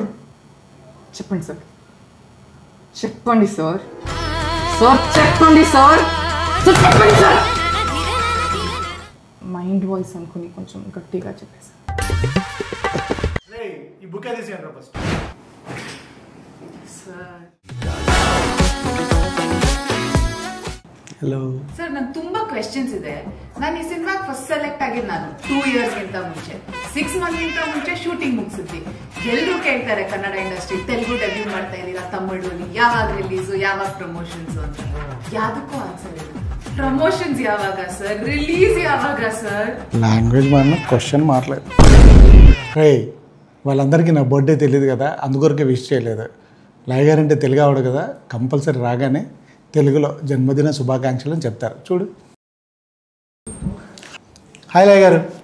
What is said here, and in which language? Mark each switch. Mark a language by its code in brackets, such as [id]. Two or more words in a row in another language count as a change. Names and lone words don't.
[te] చెప్పండి సార్, చెప్పండి సార్, సార్ చెప్పండి సార్, చెప్పండి సార్. [en] mind voice [te] అనుకుని కొంచెం గట్టిగా చెప్పేసి ఈ బుక్ తీసేయండి ఫస్ట్. [kn] ಹಲೋ ಸರ್, ನಾನು ತುಂಬಾ ಕ್ವೆಶ್ಚನ್ಸ್ ಇದೆ. ನಾನು ಈ ಸಿನಿಮಾಗೆ ಫಸ್ಟ್ ಸೆಲೆಕ್ಟ್ ಆಗಿದ್ದು ನಾನು 2 ಇಯರ್ಸ್ ಗಿಂತ ಮುಂಚೆ, 6 ಮಂತ್ ಗಿಂತ ಮುಂಚೆ ಶೂಟಿಂಗ್ ಮುಗಿಸಿದ್ವಿ. ಎಲ್ಲರೂ ಕೇಳ್ತಾರೆ ಕನ್ನಡ ಇಂಡಸ್ಟ್ರಿ ತೆಲುಗು ಡೆಬ್ಯೂ ಮಾಡ್ತಾ ಇದ್ದೀರಾ, ತಮಿಳಲ್ಲಿ ಯಾವಾಗ ರಿಲೀಸು, ಯಾವಾಗ ಪ್ರಮೋಷನ್ಸ್ ಅಂತ. ಯಾವ್ದಕ್ಕೂ ಆನ್ಸರ್ ಇಲ್ಲ. ಪ್ರಮೋಷನ್ಸ್ ಯಾವಾಗ ಸರ್, ರಿಲೀಸ್ ಯಾವಾಗ ಸರ್? [te] లాంగ్వేజ్ మన క్వశ్చన్ మారలేదు. రే వాళ్ళందరికీ నా బర్త్డే తెలియదు కదా, అందుకొరకే విష్ చేయలేదు. లయ గారు అంటే తెలుగు ఆవిడ కదా, కంపల్సరీ రాగానే తెలుగులో జన్మదిన శుభాకాంక్షలు అని చెప్తారు. చూడు. హాయ్ లయ గారు.